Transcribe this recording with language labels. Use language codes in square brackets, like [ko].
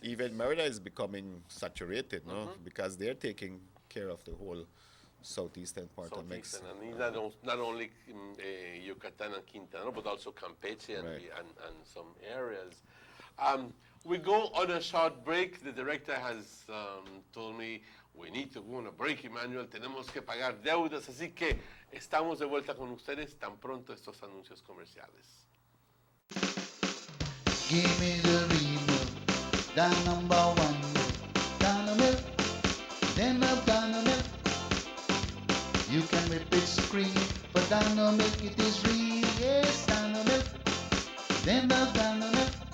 [en] even Merida is becoming saturated, no? Because they're taking care of the whole southeastern part of Mexico. And not only Yucatan and Quintana, but also Campeche and some areas. We go on a short break. The director has told me we need to go on a break, Emmanuel. [es] Tenemos que pagar deudas, así que estamos de vuelta con ustedes tan pronto estos anuncios comerciales. [en] Give me the real milk, the number one milk, Dano milk, then of Dano milk. You can whip it cream, but Dano milk it is real, yes, Dano milk, then of Dano milk.